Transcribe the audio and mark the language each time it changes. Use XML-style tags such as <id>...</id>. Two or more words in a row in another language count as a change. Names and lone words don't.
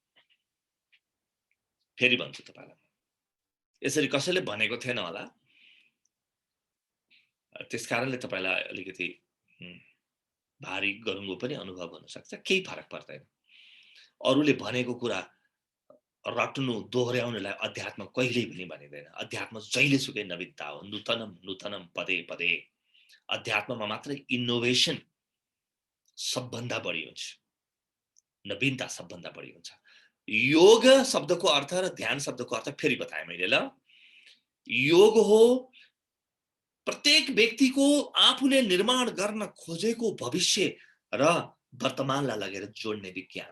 <ne>फेरि भन्छु तपाईलाई, यसरी कसैले भनेको थिएन होला, त्यसकारणले तपाईलाई अलिकति भारी गरुङ्गो पनि अनुभव हुन सक्छ, केही फरक पर्दैन। अरूले भनेको कुरा रट्नु दोहोर्याउनुलाई अध्यात्म कहिल्यै पनि भनिदैन। अध्यात्म जहिलेसुकै नवीनता हो,</ne> <sa>नूतनम नूतनम पदे पदे।</sa> <ne>अध्यात्ममा मात्रै इनोभेसन सबभन्दा बढी हुन्छ, नवीनता सबभन्दा बढी हुन्छ। योग शब्दको अर्थ र ध्यान शब्दको अर्थ फेरि बताएँ मैले ल। योग हो प्रत्येक व्यक्तिको आफूले निर्माण गर्न खोजेको भविष्य र वर्तमानलाई लगेर जोड्ने विज्ञान।</ne>